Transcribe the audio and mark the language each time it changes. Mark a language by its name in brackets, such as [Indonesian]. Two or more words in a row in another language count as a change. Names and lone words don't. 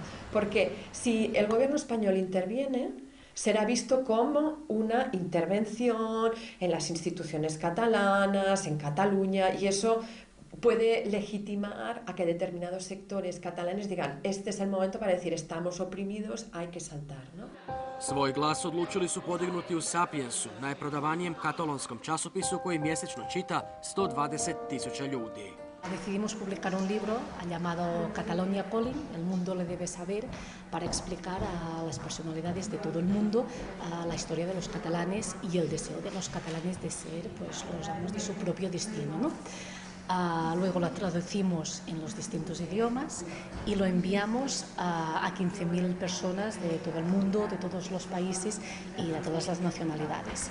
[Spanish] Porque si el gobierno español interviene, será visto como una intervención en las instituciones catalanas, en Cataluña, y eso puede legitimar a que determinados sectores catalanes digan este es el momento para decir estamos oprimidos, hay que saltar, ¿no? [Croatian] Svoj glas odlučili su podignuti u Sapiensu, najprodavanijem katalonskom časopisu koji mjesečno čita 120.000 ljudi. [Spanish] Decidimos publicar un libro llamado Catalonia Calling, El mundo le debe saber, para explicar a las personalidades de todo el mundo la historia de los catalanes y el deseo de los catalanes de ser, pues, los amos de su propio destino, ¿no? Luego lo traducimos en los distintos idiomas y lo enviamos a 15.000 personas de todo el mundo, de todos los países y de todas las nacionalidades.